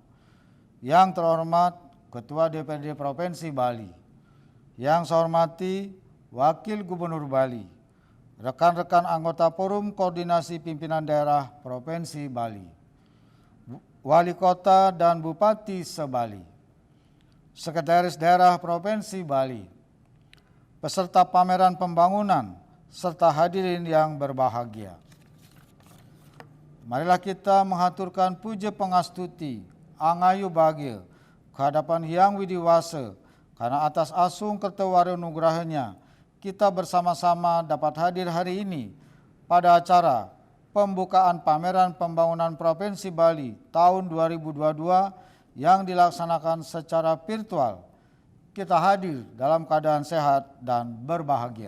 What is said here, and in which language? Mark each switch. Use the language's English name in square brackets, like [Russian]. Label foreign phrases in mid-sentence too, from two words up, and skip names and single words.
[Indonesian] Yang terhormat Ketua DPRD Provinsi Bali, yang saya hormati Wakil Gubernur Bali, rekan-rekan anggota Forum Koordinasi Pimpinan Daerah Provinsi Bali, Wali Kota dan Bupati Sebali, Sekretaris Daerah Provinsi Bali, peserta pameran pembangunan, serta hadirin yang berbahagia. Marilah kita mengaturkan puja pengastuti, angayu bahagia, kehadapan Hyang Widiwasa, karena atas asung kertewari nugrahnya, kita bersama-sama dapat hadir hari ini pada acara pembukaan pameran pembangunan Provinsi Bali tahun 2022 yang dilaksanakan secara virtual. Kita hadir dalam keadaan sehat dan berbahagia.